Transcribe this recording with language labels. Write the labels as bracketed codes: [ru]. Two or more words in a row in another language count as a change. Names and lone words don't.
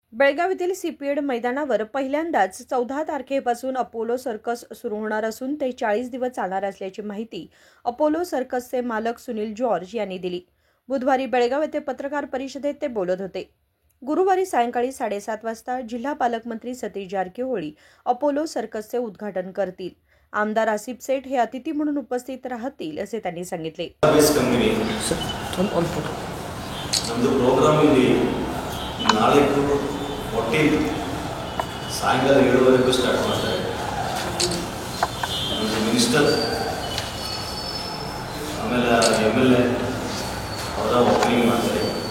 [mr] बेळगाव येथील सीपीएड मैदानावर पहिल्यांदाच 14 तारखेपासून अपोलो सर्कस सुरू होणार असून ते 40 दिवस चालणार असल्याची माहिती अपोलो सर्कसचे मालक सुनील जॉर्ज यांनी दिली। बुधवारी बेळगाव येथे पत्रकार परिषदेत ते बोलत होते। गुरुवारी सायंकाळी 7:30 वाजता जिल्हा पालकमंत्री सतीश जारकिहोळी अपोलो सर्कसचे उद्घाटन करतील। आमदार आसिफ सेठ हे अतिथी म्हणून उपस्थित राहतील असे त्यांनी सांगितले। [kn] ಸಾಯಂಕಾಲ 7:30 ಸ್ಟಾರ್ಟ್ ಮಾಡ್ತಾರೆ। ಮಿನಿಸ್ಟರ್ ಆಮೇಲೆ MLA ಅವರ ಓಪನಿಂಗ್ ಮಾಡ್ತಾರೆ।